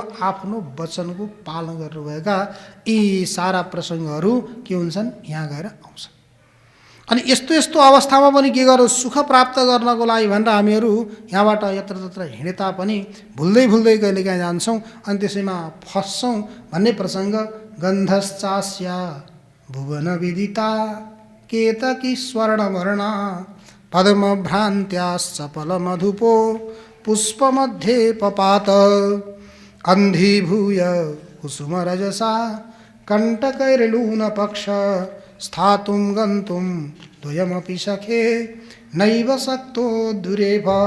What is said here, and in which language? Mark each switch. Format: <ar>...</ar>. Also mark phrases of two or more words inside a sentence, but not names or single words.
<ne>आफ्नो वचनको पालन गर्नुभएका यी सारा प्रसङ्गहरू के हुन्छन्? यहाँ गएर आउँछन्। अनि यस्तो यस्तो अवस्थामा पनि के गर्नु? सुख प्राप्त गर्नको लागि भनेर हामीहरू यहाँबाट यत्रतत्र हिँडे तापनि भुल्दै कहिलेकाहीँ जान्छौँ अनि त्यसैमा फस्छौँ भन्ने प्रसङ्ग।</ne> <sa>गन्धश्चास्या भुवन विदिता केतकी स्वर्णवर्णा पद्मभ्रान्त्याश्चपल मधुपो पुष्पमध्ये पपात अन्धीभूय कुसुमरजसा कण्टकैर्लूनपक्ष स्थातुं गन्तुं द्वयमपि सखे नैव शक्तो दुरेव</sa>